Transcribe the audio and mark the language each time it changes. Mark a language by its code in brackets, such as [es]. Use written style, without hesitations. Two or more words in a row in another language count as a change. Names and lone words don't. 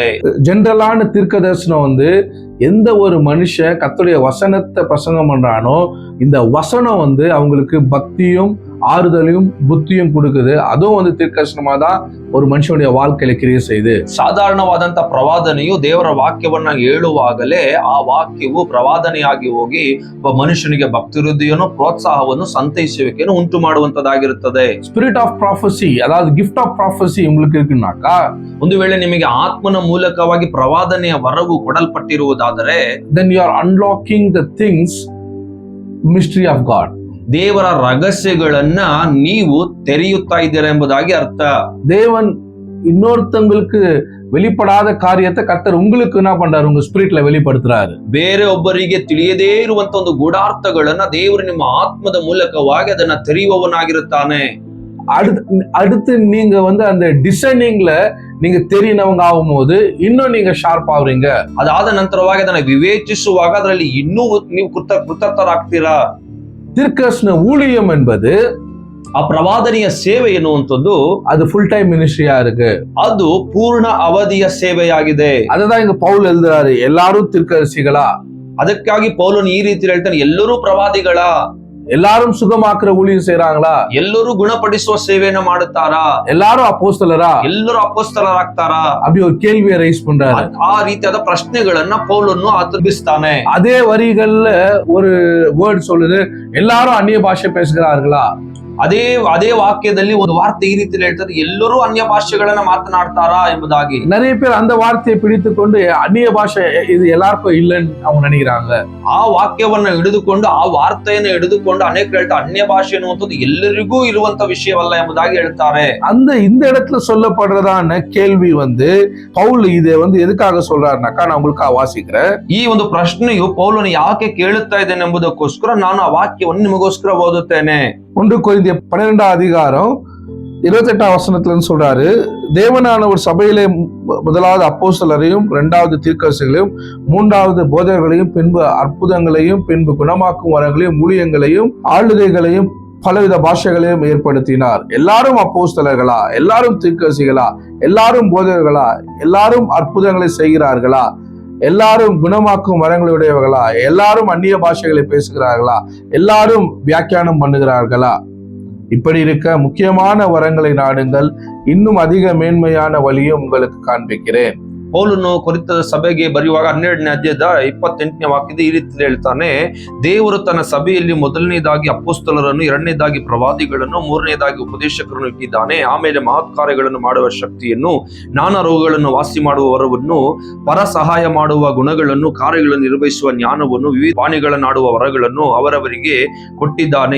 [ta] ஜெனரலான தீர்க்கதரிசனம் எந்த ஒரு மனுஷன் கர்த்தருடைய வசனத்தை பிரசங்கம் பண்றானோ இந்த வசனம் அவங்களுக்கு பக்தியும் ஆறுதலையும் புத்தியும் கொடுக்குது. அதுவும் தீர்க்கதரிசனமா தான் ஒரு மனுஷனுடைய வாழ்க்கையில கிரியை செய்து. [kn] ಸಾಧಾರಣವಾದಂತ ಪ್ರವಾದನೆಯು ದೇವರ ವಾಕ್ಯವನ್ನ ಹೇಳುವಾಗಲೇ ಆ ವಾಕ್ಯವು ಪ್ರವಾದನೆಯಾಗಿ ಹೋಗಿ ಒಬ್ಬ ಮನುಷ್ಯನಿಗೆ ಭಕ್ತಿ ವೃದ್ಧಿಯನ್ನು, ಪ್ರೋತ್ಸಾಹವನ್ನು, ಸಂತೈಸುವಿಕೆಯನ್ನು ಉಂಟು ಮಾಡುವಂತದ್ದಾಗಿರುತ್ತದೆ. [en] spirit of prophecy, [ta] அதாவது [en] gift of prophecy [ta] உங்களுக்கு இருக்குனாக்கா, [kn] ಒಂದು ವೇಳೆ ನಿಮಗೆ ಆತ್ಮನ ಮೂಲಕವಾಗಿ ಪ್ರವಾದನೆಯ ವರವು ಕೊಡಲ್ಪಟ್ಟಿರುವುದಾದರೆ [en] then you are unlocking the things mystery of God. [kn] ದೇವರ ರಹಸ್ಯಗಳನ್ನ ನೀವು ತೆರೆಯುತ್ತಾ ಇದ್ದೀರಾ ಎಂಬುದಾಗಿ ಅರ್ಥ. [ta] தேவன் இன்னொருத்தங்களுக்கு வெளிப்படாத காரியத்தை கர்த்தர் உங்களுக்கு என்ன பண்றாரு, உங்க ஸ்பிரிட்ல வெளிப்படுத்துறாரு. [kn] ಬೇರೆ ಒಬ್ಬರಿಗೆ ತಿಳಿಯದೇ ಇರುವಂತ ಒಂದು ಗೂಢಾರ್ಥಗಳನ್ನ ದೇವರು ನಿಮ್ಮ ಆತ್ಮದ ಮೂಲಕವಾಗಿ ಅದನ್ನ ತೆರೆಯುವವನಾಗಿರುತ್ತಾನೆ. [ta] அடுத்து நீங்க அந்த டிசைனிங்ல நீங்க தெரியினவங்க ஆகும்போது இன்னும் நீங்க ஷார்ப் ஆகுறீங்க. [kn] ಅದಾದ ನಂತರವಾಗಿ ಅದನ್ನ ವಿವೇಚಿಸುವಾಗ ಅದರಲ್ಲಿ ಇನ್ನೂ ನೀವು ಕೃತಜ್ಞರಾಗ್ತೀರಾ. [ta] தீர்க்கதரிசன ஊழியம் என்பது, [kn] ಆ ಪ್ರವಾದನೆಯ ಸೇವೆ ಎನ್ನುವಂಥದ್ದು [ta] அது [en] full time [ta] மினிஸ்ட்ரியா இருக்கு. [kn] ಅದು ಪೂರ್ಣ ಅವಧಿಯ ಸೇವೆಯಾಗಿದೆ. [ta] ಅದதான் இங்க பவுல் எழுதுறாரு, எல்லாரும் தீர்க்கதரிசிகளா. [kn] ಅದಕ್ಕಾಗಿ ಪೌಲನು ಈ ರೀತಿ ಹೇಳ್ತಾನೆ, ಎಲ್ಲರೂ ಪ್ರವಾದಿಗಳ, [ta] எல்லாரும் சுகமாக்குற ஊழியம் செய்றாங்களா, [kn] ಎಲ್ಲರೂ ಗುಣಪಡಿಸುವ ಸೇವೆಯನ್ನು ಮಾಡುತ್ತಾರಾ, [ta] எல்லாரும் அப்போஸ்தலரா, [kn] ಎಲ್ಲರೂ ಅಪೊಸ್ತಲರಾಗ್ತಾರಾ, [ta] அப்படி ஒரு கேள்வியை ரைஸ் பண்றாரு. [kn] ಆ ರೀತಿಯಾದ ಪ್ರಶ್ನೆಗಳನ್ನ ಪೌಲನು ಆತರಿಸ್ತಾನೆ. [ta] அதே வரிகள்ல ஒரு வேர்ட் சொல்லுது, எல்லாரும் அந்நிய பாஷை பேசுகிறார்களா. [kn] ಅದೇ ವಾಕ್ಯದಲ್ಲಿ ಒಂದು ವಾರ್ತೆ ಈ ರೀತಿ ಹೇಳ್ತಾರೆ, ಎಲ್ಲರೂ ಅನ್ಯ ಭಾಷೆಗಳನ್ನ ಮಾತನಾಡ್ತಾರಾ ಎಂಬುದಾಗಿ. [ta] நிறைய பேர் அந்த வார்த்தையை பிடித்துக்கொண்டு அந்நிய பாஷை இது எல்லாருக்கும் இல்லைன்னு அவங்க நினைக்கிறாங்க. [kn] ಆ ವಾಕ್ಯವನ್ನ ಹಿಡಿದುಕೊಂಡು, ಆ ವಾರ್ತೆಯನ್ನು ಹಿಡಿದುಕೊಂಡು ಅನೇಕರು ಹೇಳ್ತಾರೆ ಅನ್ಯ ಭಾಷೆ ಎನ್ನುವಂಥದ್ದು ಎಲ್ಲರಿಗೂ ಇರುವಂತ ವಿಷಯವಲ್ಲ ಎಂಬುದಾಗಿ ಹೇಳ್ತಾರೆ. [ta] இந்த இடத்துல சொல்லப்படுறதான கேள்வி பவுல் இதை எதுக்காக சொல்றாருனாக்கா, நான் உங்களுக்காக வாசிக்கிறேன். [kn] ಈ ಒಂದು ಪ್ರಶ್ನೆಯು ಪೌಲನು ಯಾಕೆ ಕೇಳುತ್ತಾ ಇದ್ದೇನೆ ಎಂಬುದಕ್ಕೋಸ್ಕರ ನಾನು ಆ ವಾಕ್ಯವನ್ನು ನಿಮಗೋಸ್ಕರ ಓದುತ್ತೇನೆ. [ta] 1 கொரிந்தியர் 12 அதிகாரம் 28 வசனத்துல சொல்றாரு, தேவனானவர் சபையிலே முதலாவது அப்போஸ்தலரையும், 2வது தீர்க்கதரிசிகளையும், 3வது போதகர்களையும், பின்பு அற்புதங்களையும், பின்பு குணமாக்கும் வரங்களையும், ஊழியங்களையும், ஆளுகைகளையும், பலவித பாஷைகளையும் ஏற்படுத்தினார். எல்லாரும் அப்போஸ்தலர்களா? எல்லாரும் தீர்க்கதரிசிகளா? எல்லாரும் போதகர்களா? எல்லாரும் அற்புதங்களை செய்கிறார்களா? எல்லாரும் குணமாக்கும் வரங்களுடையவர்களா? எல்லாரும் அந்நிய பாஷைகளை பேசுகிறார்களா? எல்லாரும் வியாக்கியானம் பண்ணுகிறார்களா? இப்படி இருக்க முக்கியமான வரங்களை நாடுங்கள், இன்னும் அதிக மேன்மையான வழியும் உங்களுக்கு காண்பிக்கிறேன். [kn] ಪೌಲನು ಕೊರಿಂಥದ ಸಭೆಗೆ ಬರೆಯುವಾಗ 12ನೇ ಅಧ್ಯಾಯದ 28ನೇ ವಾಕ್ಯದ ಈ ರೀತಿ ಹೇಳ್ತಾನೆ, ದೇವರು ತನ್ನ ಸಭೆಯಲ್ಲಿ ಮೊದಲನೇದಾಗಿ ಅಪೊಸ್ತಲರನ್ನು, 2ನೇದಾಗಿ ಪ್ರವಾದಿಗಳನ್ನು, 3ನೇದಾಗಿ ಉಪದೇಶಕರನ್ನು ಇಟ್ಟಿದ್ದಾನೆ. ಆಮೇಲೆ ಮಹತ್ ಕಾರ್ಯಗಳನ್ನು ಮಾಡುವ ಶಕ್ತಿಯನ್ನು, ನಾನಾ ರೋಗಗಳನ್ನು ವಾಸಿ ಮಾಡುವ ವರವನ್ನು, ಪರ ಸಹಾಯ ಮಾಡುವ ಗುಣಗಳನ್ನು, ಕಾರ್ಯಗಳನ್ನು ನಿರ್ವಹಿಸುವ ಜ್ಞಾನವನ್ನು, ವಿವಿಧ ವಾಣಿಗಳನ್ನಾಡುವ ವರಗಳನ್ನು ಅವರವರಿಗೆ ಕೊಟ್ಟಿದ್ದಾನೆ.